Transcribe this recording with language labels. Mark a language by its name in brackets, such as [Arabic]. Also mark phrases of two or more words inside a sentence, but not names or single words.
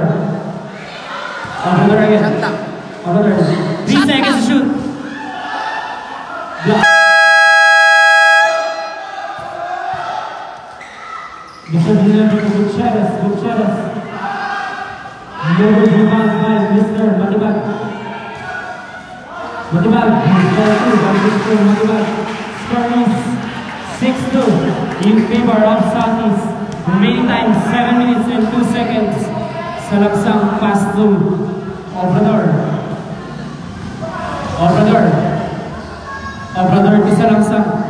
[English] Obrador again. Obrador. 3 seconds to shoot. Block. Mr. Villanueva to Gutierrez. Gutierrez. Lower rebound by Mr. Matibag. Matibag. Mr. Matibag. Score is 6-2 in favor of Southeast. Remaining time 7 minutes and 2 seconds. Salangsang pass to Obrador. Obrador. Obrador to Salangsang.